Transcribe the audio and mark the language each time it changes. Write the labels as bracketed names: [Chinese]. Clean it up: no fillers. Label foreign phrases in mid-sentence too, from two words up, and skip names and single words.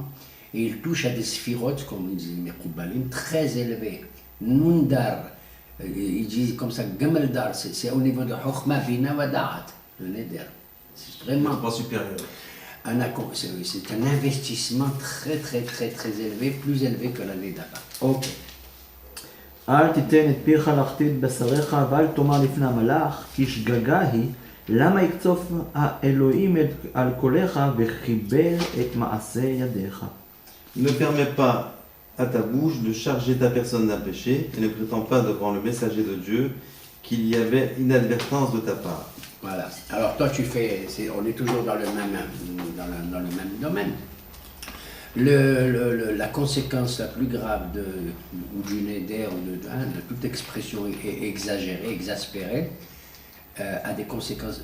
[French] Et il touche à des sphirotes, comme disent les Mekoubalim, très élevés. Nundar, ils disent comme ça, Gameldar, c'est au niveau de Chokhma, Bina, Wada'at, le Neder. C'est vraiment... pas supérieur. C'est un investissement très élevé, plus élevé que l'année d'avant. Ok. [Hebrew] אל תיתן את פיך להחטיא בשריך ואל תאמר לפני המלאך כי שגגה היא למה יקצוף האלוהים על קולך וחיבל את מעשה ידיך. [French] Ne permets pas à ta bouche de charger ta personne d'un péché et ne prétends pas devant le messager de Dieu qu'il y avait inadvertance de ta part. Voilà. Alors toi tu fais, on est toujours dans le même domaine. La conséquence la plus grave du Neder ou de toute expression exagérée, exaspérée, a des conséquences.